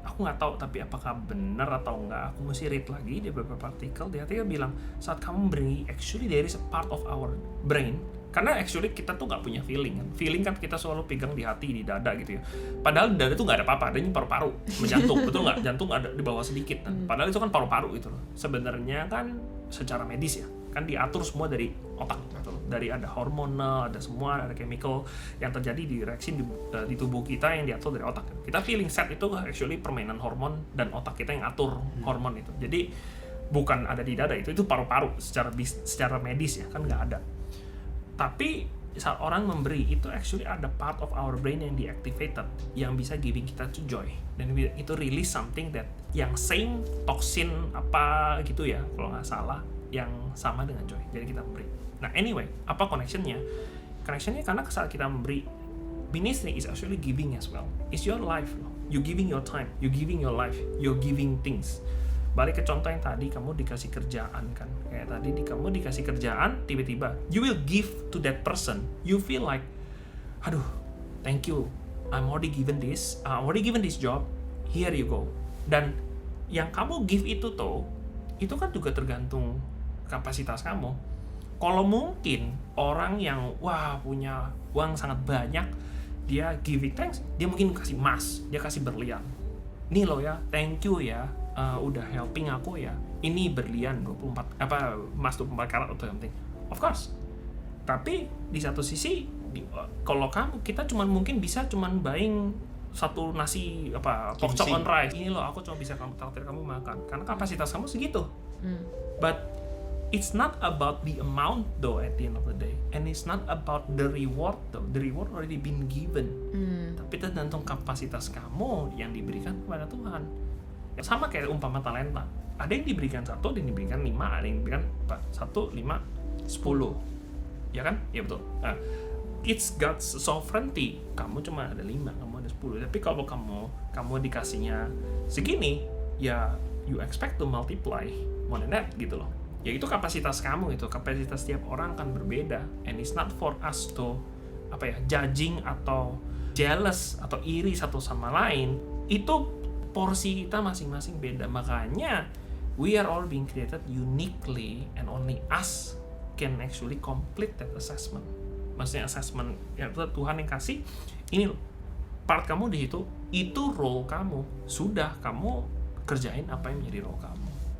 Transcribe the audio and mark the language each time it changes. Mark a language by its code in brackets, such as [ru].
[id] Aku nggak tahu tapi apakah benar atau enggak. Aku mesti read lagi di beberapa artikel. Dia bilang saat kamu memberi, [en] actually there is a part of our brain. [id] Karena actually kita tuh nggak punya feeling kan. Feeling kan kita selalu pegang di hati, di dada gitu ya. Padahal di dada tuh nggak ada apa-apa, adanya paru-paru, jantung, betul nggak? Jantung ada di bawah sedikit kan. Padahal itu kan paru-paru gitu loh. Sebenarnya kan secara medis ya, kan diatur semua dari otak gitu loh. Dari ada hormonal, ada semua, ada chemical yang terjadi di reaksi di tubuh kita yang diatur dari otak. Kita feeling sad itu actually permainan hormon dan otak kita yang atur hormon itu. Jadi bukan ada di dada, itu paru-paru secara medis ya, kan nggak ada. Tapi saat orang memberi itu actually ada [en] part of our brain [id] yang deactivated yang bisa giving kita to joy, dan itu release something that yang same toxin apa gitu ya kalau nggak salah yang sama dengan joy. Jadi kita memberi. Nah anyway, apa connectionnya? Connectionnya karena saat kita memberi, [en] ministry is actually giving as well. It's your life loh. You giving your time, you giving your life, you giving things. [id] Balik ke contoh yang tadi, kamu dikasih kerjaan kan. Kayak tadi kamu dikasih kerjaan, tiba-tiba [en] you will give to that person. You feel like, aduh, thank you. I'm already given this job. Here you go. [id] Dan yang kamu give itu kan juga tergantung kapasitas kamu. Kalau mungkin orang yang punya uang sangat banyak, dia giving thanks, dia mungkin kasih emas, dia kasih berlian. Nih lo ya, thank you ya, udah helping aku ya. Ini berlian 24 emas 24 karat atau something. Of course. Tapi di satu sisi kalau kita mungkin bisa buying satu nasi pork chop on rice. Ini loh, aku cuma bisa traktir kamu makan karena kapasitas kamu segitu. [en] But it's not about the amount though at the end of the day, and it's not about the reward though. The reward already been given. [id] Tapi tergantung kapasitas kamu yang diberikan kepada Tuhan. Sama kayak umpama talenta. Ada yang diberikan 1, ada yang diberikan 5, ada yang diberikan 1, 5, 10. Ya kan? Ya betul. [en] It's God's sovereignty. [id] Kamu cuma ada 5, kamu ada 10. Tapi kalau kamu dikasihnya segini, ya [en] you expect to multiply more than that [id] gitu loh. Ya itu kapasitas kamu, itu kapasitas setiap orang kan berbeda, [en] and it's not for us to judging [id] atau jealous atau iri satu sama lain. Itu porsi kita masing-masing beda. [en] Makanya we are all being created uniquely, and only us can actually complete that assessment. [id] Maksudnya assessment ya Tuhan yang kasih, ini part kamu di situ, itu role kamu, sudah kamu kerjain apa yang menjadi role kamu.